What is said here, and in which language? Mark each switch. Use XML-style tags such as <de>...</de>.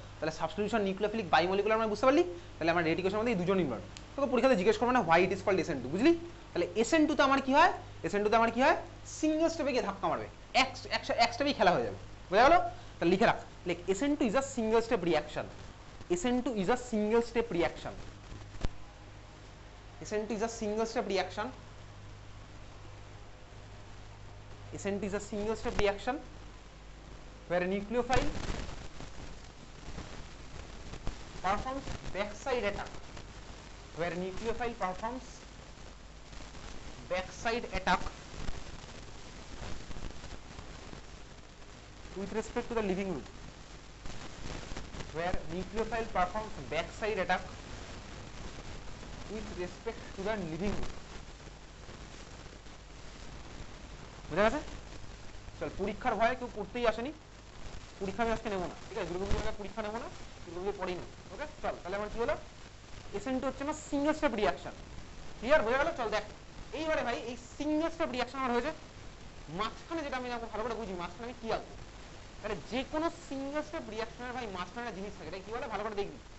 <bn>তাহলে substitution nucleophilic by molecular মানে বুঝতে পারলি, তাহলে আমার রেট ইকুয়েশনের মধ্যে দুজন ইনভলভ। তোকে পরীক্ষাতে জিজ্ঞেস করবে না</bn> <en>why it is called SN2,</en> <bn>বুঝলি? তাহলে SN2 তে আমার কি হয়, SN2 তে আমার কি হয়, সিঙ্গেল স্টেপে গিয়ে ধাক্কা মারবে, এক স্টেপেই খেলা হয়ে যাবে, বোঝা গেল? তাহলে লিখে রাখ, লেখ</bn> <en>SN2 is a single step reaction. SN2 is a single step reaction. SN2 is a single step reaction. SN2 is a single step reaction where a nucleophile performs backside attack. Where a nucleophile performs backside attack with respect to the leaving group. Where nucleophile performs backside attack with respect to the leaving group.</en> <bn>বুঝা গেছে? চল পরীক্ষার ভয়ে কেউ পড়তেই আসেনি, পরীক্ষা আমি আজকে নেবো না, ঠিক আছে? দুর্গাপুজোর পরীক্ষা নেবো না, দুর্গাপুজো পড়েই না। ওকে চল তাহলে আমার কি হলো, SN2 হচ্ছে আমার সিঙ্গেল স্টেপ রিঅ্যাকশন। ক্লিয়ার, বোঝা গেল? চল দেখ এইবারে ভাই এই সিঙ্গেল স্টেপ রিঅ্যাকশন আমার হয়েছে, মাঝখানে যেটা আমি ভালো করে বুঝি, মাঝখানে আমি কি আঁকবো, তাহলে যে কোনো সিঙ্গেল স্টেপ রিঅ্যাকশনের ভাই মাঝখানে একটা জিনিস থাকে, এটা কি বলে ভালো করে দেখবি।</bn>